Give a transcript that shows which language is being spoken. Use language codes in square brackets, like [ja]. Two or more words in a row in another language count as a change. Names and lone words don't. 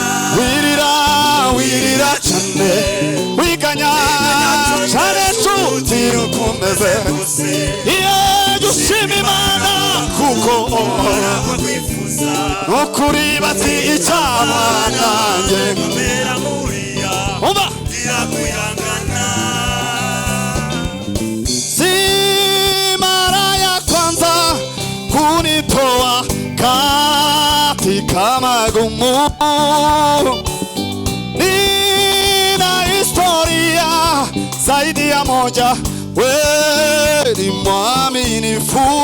[rw] Wirira wirira cyane, wiganya cyane nshuti, ukumeze iyo ushima Imana kuko nukuri bati icyampa nanjye nkamera nkuriya, irakuyangana. [sw] Si mara ya kwanza kunitoa katika magumu, nina historia zaidi ya moja, wewe ni mwaminifu.